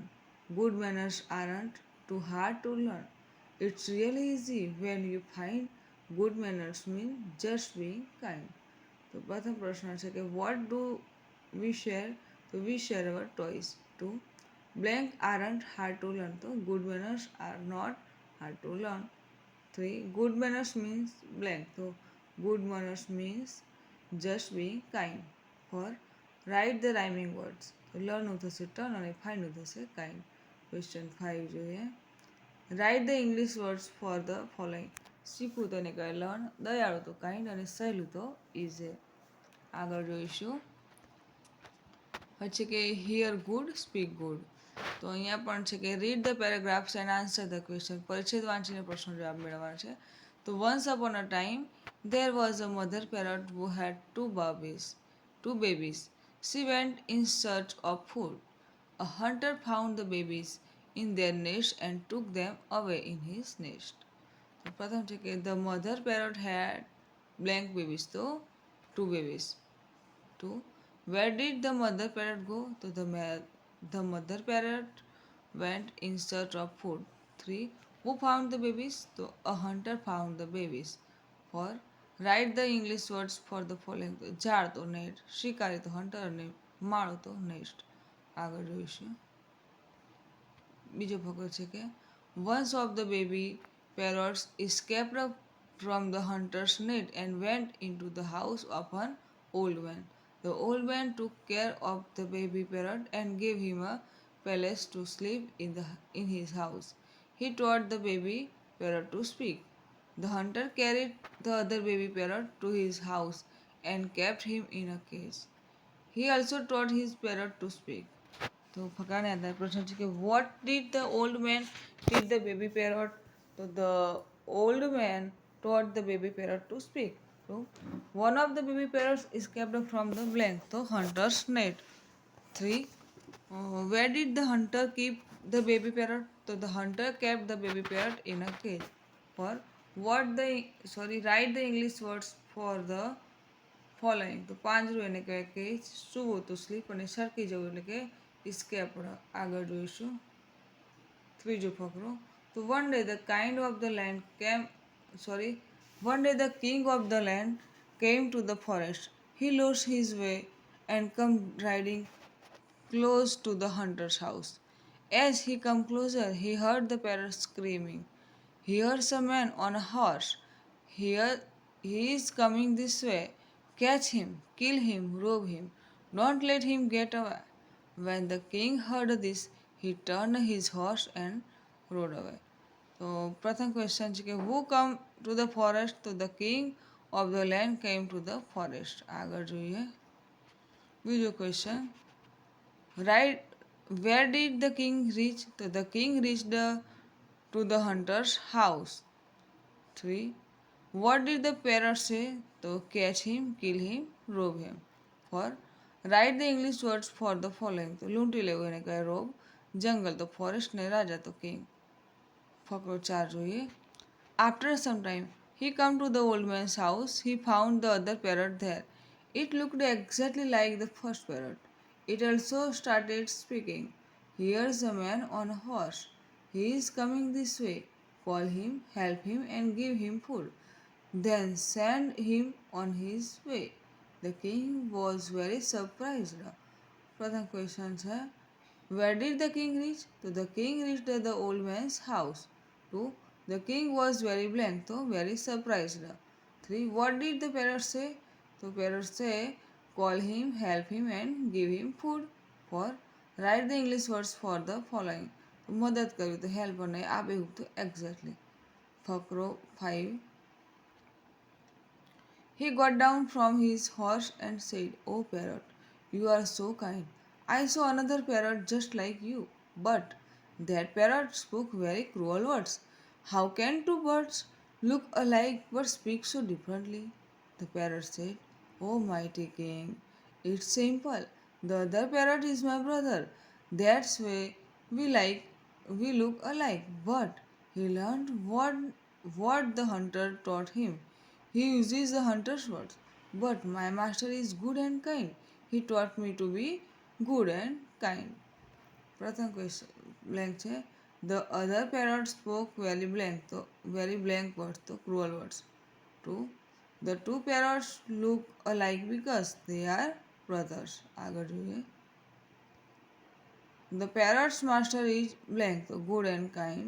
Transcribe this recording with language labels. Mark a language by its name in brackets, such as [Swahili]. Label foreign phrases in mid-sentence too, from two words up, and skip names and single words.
[English] Good manners aren't too hard to learn. It's really easy when you find good manners mean just being kind. [Gujarati] તો પ્રથમ પ્રશ્ન છે કે [English] what do we share, તો we share our toys. To blank aren't hard to learn, તો good manners are not hard to learn. 3. Good manners means blank. So good manners means just being kind. 4. Write the rhyming words. So learn [Gujarati] નું થશે turn અને find નું થશે kind. Question 5 જોઈએ. [English] Write the English words for the following. [Gujarati] શીખવું તો એને કહે learn, દયાળુ તો kind અને સહેલું તો easy. આગળ જોઈશું. પછી કે [English] hear good, speak good. [Gujarati] તો અહીંયા પણ છે કે [English] read the paragraphs and answer the question. [Gujarati] પરિચ્છેદ વાંચીને પ્રશ્નો જવાબ મેળવવાનો છે. [English] તો once upon a time there was a mother parrot who had two babies. She went in search of food. A hunter found the babies in their nest and took them away in his nest. [Gujarati] તો પ્રથમ છે કે [English] the mother parrot had blank babies, તો two babies. 2. Where did the mother parrot go? તો the mother parrot went in search of food. 3. Who found the babies? So a hunter found the babies. 4. Write the English words for the following. [Gujarati] ઝાડ તો નેટ, શિકારી તો હન્ટર અને માળો તો નેસ્ટ. આગળ જોઈશું. બીજો ફકરો છે કે [English] once of the baby parrots escaped from the hunter's net and went into the house of an old man. The old man took care of the baby parrot and gave him a palace to sleep in his house. He taught the baby parrot to speak. The hunter carried the other baby parrot to his house and kept him in a cage. He also taught his parrot to speak. [Gujarati] તો ફકરાને આધારે પ્રશ્ન છે કે [English] what did the old man teach the baby parrot. તો the old man taught the baby parrot to speak. તો one of the baby parrots escaped from the blank, તો hunter's net. 3. Where did the hunter keep the baby parrot? So the hunter kept the baby parrot in a cage. 4. Write the English words for the following. [Gujarati] તો પાંજરું એને કહેવાય કેજ, સૂવું તો સ્લીપ અને સરકી જવું એટલે કે escape. આગળ જોઈશું. ત્રીજો ફકરો. [English] તો one day the king of the land came to the forest. He lost his way and come riding close to the hunter's house. As he come closer, he heard the parrot screaming. Here's a man on a horse. Here he is coming this way. Catch him, kill him, rob him. Don't let him get away. When the king heard this, he turned his horse and rode away. [Gujarati] તો પ્રથમ ક્વેશ્ચન છે કે [English] who come to the forest? તો the king of the land came to the forest. [Gujarati] આગળ જોઈએ. બીજો [English] question write where did the king reach? તો the king reached to the hunter's house. 3. What did the parrot say? તો catch him, kill him, rob him. 4. Write the English words for the following. [Gujarati] તો લૂંટી લેવું એને કહે રોબ, જંગલ તો ફોરેસ્ટ ને રાજા તો કિંગ. ફકરો 4 જોઈએ. [English] After some time, he come to the old man's house. He found the other parrot there. It looked exactly like the first parrot. It also started speaking. Here's a man on a horse. He is coming this way. call him, help him, and give him food. Then send him on his way. The king was very surprised. [Gujarati] પ્રથમ ક્વેશ્ચન છે [English] Where did the king reach? તો the king reached the old man's house. 2. The king was very blank. તો very surprised. 3. What did the parrot say? તો parrot say call him, help him and give him food. 4. Write the English words for the following. [Gujarati] તો મદદ કરવી તો હેલ્પ અને આબેહૂબ તો એક્ઝેક્ટલી. ફકરો 5. [English] He got down from his horse and said, "Oh parrot, you are so kind. I saw another parrot just like you, but that parrot spoke very cruel words. How can two birds look alike but speak so differently?" The parrot said, "Oh mighty king, it's simple. The other parrot is my brother. That's why we look alike. But he learned what the hunter taught him. He uses the hunter's words. But my master is good and kind. He taught me to be good and kind." પ્રથમ question blank છે the other parrot spoke very blank words તો cruel words. 2. The two parrots look alike because they are brothers. [Gujarati] આગળ જોઈએ [English] the parrot's master is blank તો good and kind.